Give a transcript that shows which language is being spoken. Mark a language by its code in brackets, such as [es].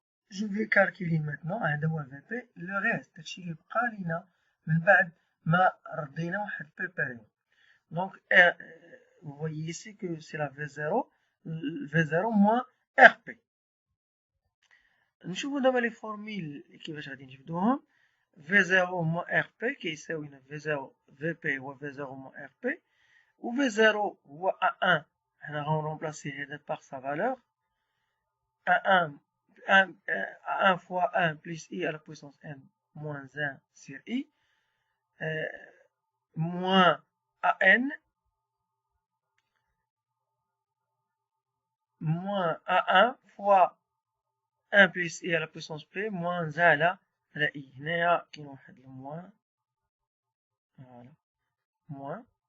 [fr] je vais calculer maintenant [ar] هذا هو VP le reste داكشي اللي بقى لينا من بعد ما ردينا واحد بي بيريود. [fr] donc vous voyez ici que c'est la V0 V0 moins RP. [ar] نشوفوا دابا لي فورميل كيفاش غادي نجبدوهم. [fr] V0 moins RP كيساوينا V0 VP هو V0 moins RP و V0 هو A1 [ar] حنا غنرومبلاسي هذا [fr] par sa valeur A1 fois 1 plus I à la puissance n moins 1 sur I moins AN moins A1 fois 1 plus I à la puissance P moins 1 [ar] على [fr] I. [ar] هنايا كاين واحد الموان فوالا موان.